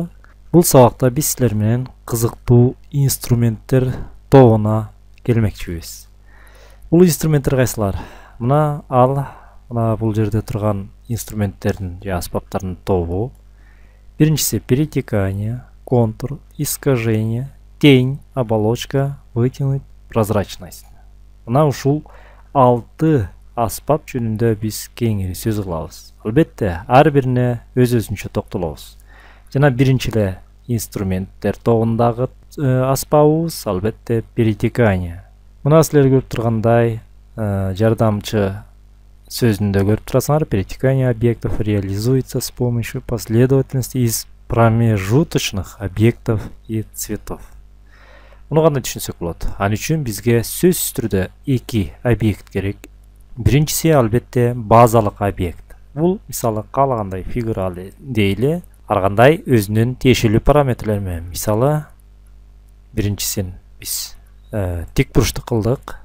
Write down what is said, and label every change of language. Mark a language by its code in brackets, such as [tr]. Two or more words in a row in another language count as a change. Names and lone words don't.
[ky] Бул сабакта биз силер менен кызыктуу инструменттер тобуна келмекчибиз. Бул инструменттер кайсылар? Мына бул жерде турган инструменттердин же аспаптардын тобу. [ru] Биринчиси перетекание, контур, искажение, тень, оболочка, вытянуть, прозрачность. [ky] Мына ушул 6 аспап жөнүндө биз кеңири сөз кылабыз. Албетте, ар бирине өз-өзүнчө токтолобуз. Жана биринчи эле инструменттер тобундагы аспабыбыз албетте перетекание. Мына силер көрүп тургандай жардамчы сөзүндө көрүп турасыңар. [ru] Перетекание объектов реализуется с помощью последовательности из промежуточных объектов и цветов. [ky] Муну кандай түшүнсөк болот? Ал үчүн бизге сөзсүз түрдө 2 объект керек. Биринчиси албетте базалык объект. Бул мисалы каалагандай фигуралы дейли, ар кандай өзүнүн тиешелүү параметрлери менен. Мисалы биринчисин биз тик бурчтук кылдык.